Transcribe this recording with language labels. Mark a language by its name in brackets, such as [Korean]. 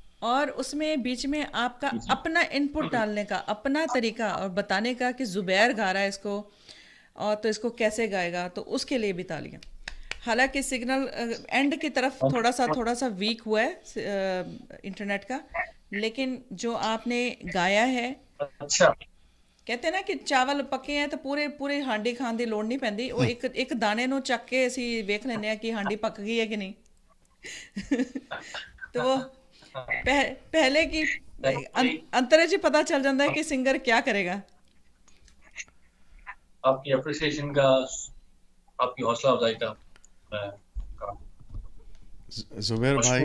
[Hindi] और उसमें बीच में आपका अपना इनपुट डालने का अपना तरीका और बताने का कि ज़ुबैर गा रहा है इसको और तो इसको कैसे गाएगा, तो उसके लिए भी तालियां। हालांकि सिग्नल एंड की तरफ थोड़ा सा वीक हुआ है इंटरनेट का, लेकिन जो आपने गाया है, अच्छा कहते हैं ना कि चावल पके हैं तो पूरे पूरे [Punjabi] ਹਾਂਡੀ ਖਾਣ ਦੀ ਲੋੜ ਨਹੀਂ ਪੈਂਦੀ, ਉਹ ਇੱਕ ਦਾਣੇ ਨੂੰ ਚੱਕ ਕੇ ਅਸੀਂ ਵੇਖ ਲੈਂਦੇ ਆ ਕਿ ਹਾਂਡੀ [Hindi] पक गई है कि नहीं। तो वो पहले की अंतरे से पता चल जाता है कि सिंगर क्या करेगा। आपकी अप्रिसिएशन का आपकी हौसला अफजाई का मैं जुबैर भाई,